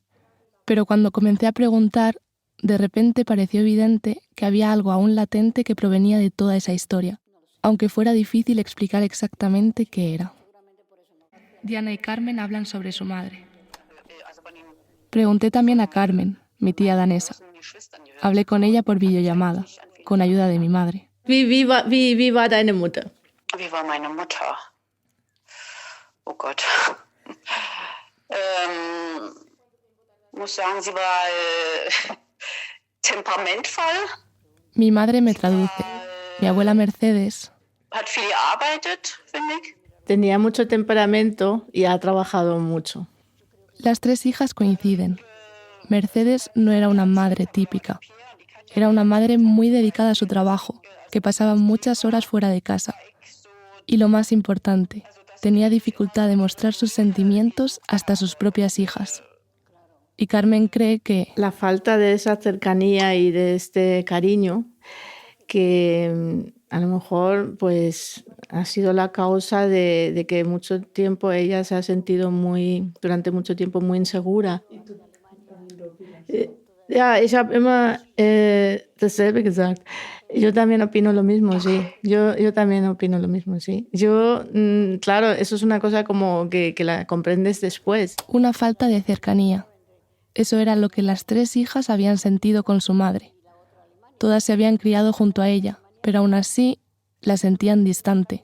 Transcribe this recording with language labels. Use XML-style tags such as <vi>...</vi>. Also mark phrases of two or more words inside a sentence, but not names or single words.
<es>Pero cuando comencé a preguntar, de repente pareció evidente que había algo aún latente que provenía de toda esa historia, aunque fuera difícil explicar exactamente qué era. Diana y Carmen hablan sobre su madre. Pregunté también a Carmen, mi tía danesa. Hablé con ella por videollamada, con ayuda de mi madre.</es> <de>Wie war deine Mutter? Wie war meine Mutter? Oh Gott. Muss sagen, sie war temperamentvoll.</de> <es>Mi madre me traduce. Mi abuela Mercedes</es> <de>Hat viel gearbeitet, finde ich.</de> <es>Tenía mucho temperamento y ha trabajado mucho. Las 3 hijas coinciden. Mercedes no era una madre típica. Era una madre muy dedicada a su trabajo, que pasaba muchas horas fuera de casa. Y lo más importante, tenía dificultad de mostrar sus sentimientos hasta sus propias hijas. Y Carmen cree que La falta de esa cercanía y de este cariño que a lo mejor pues ha sido la causa de que mucho tiempo ella se ha sentido durante mucho tiempo muy insegura.</es> <de>Ja, ich habe immer dasselbe gesagt.</de> <es>Yo también opino lo mismo, sí. Yo también opino lo mismo, sí. Claro, eso es una cosa como que la comprendes después. una falta de cercanía. Eso era lo que las 3 hijas habían sentido con su madre. Todas se habían criado junto a ella, pero aún así la sentían distante.</es>